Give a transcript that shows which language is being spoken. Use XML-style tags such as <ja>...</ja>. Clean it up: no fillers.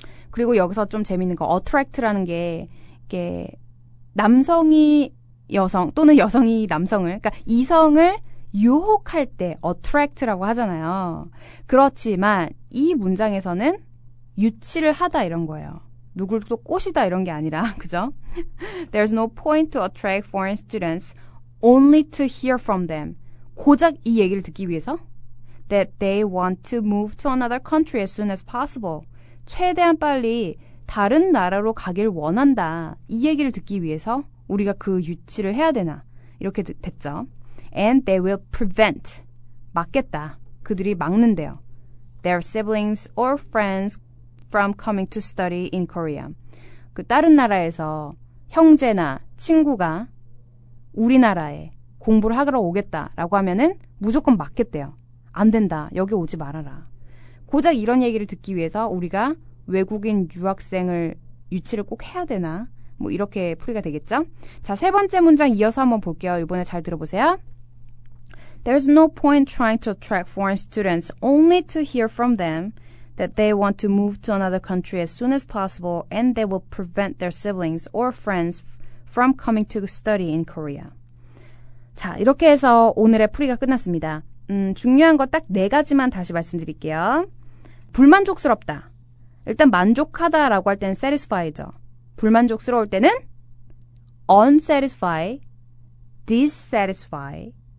<ko>그리고 여기서 좀 재밌는 거 attract라는 게 이게 남성이 여성 또는 여성이 남성을 그러니까 이성을 유혹할 때 attract라고 하잖아요. 그렇지만 이 문장에서는 유치를 하다 이런 거예요. 누굴 또 꼬시다 이런 게 아니라 그죠?</ko> <en>There's no point to attract foreign students only to hear from them.</en> <ko>고작 이 얘기를 듣기 위해서</ko> <en>that they want to move to another country as soon as possible.</en> <ko>최대한 빨리 다른 나라로 가길 원한다. 이 얘기를 듣기 위해서 우리가 그 유치를 해야 되나 이렇게 됐죠.</ko> <en>And they will prevent.</en> <ko>막겠다. 그들이 막는데요.</ko> <en>Their siblings or friends from coming to study in Korea.</en> <ko>그 다른 나라에서 형제나 친구가 우리나라에 공부를 하러 오겠다라고 하면은 무조건 막겠대요. 안 된다. 여기 오지 말아라. 고작 이런 얘기를 듣기 위해서 우리가 외국인 유학생을 유치를 꼭 해야 되나? 뭐 이렇게 풀이가 되겠죠? 자, 세 번째 문장 이어서 한번 볼게요. 이번에 잘 들어보세요.</ko> <en>There's no point trying to attract foreign students only to hear from them that they want to move to another country as soon as possible and they will prevent their siblings or friends from coming to study in Korea.</en> <ko>자, 이렇게 해서 오늘의 풀이가 끝났습니다. 중요한 거 딱 4가지만 다시 말씀드릴게요. 불만족스럽다. 일단 만족하다라고 할 때는 satisfy죠. 불만족스러울 때는 unsatisfy, dissatisfy.</ko>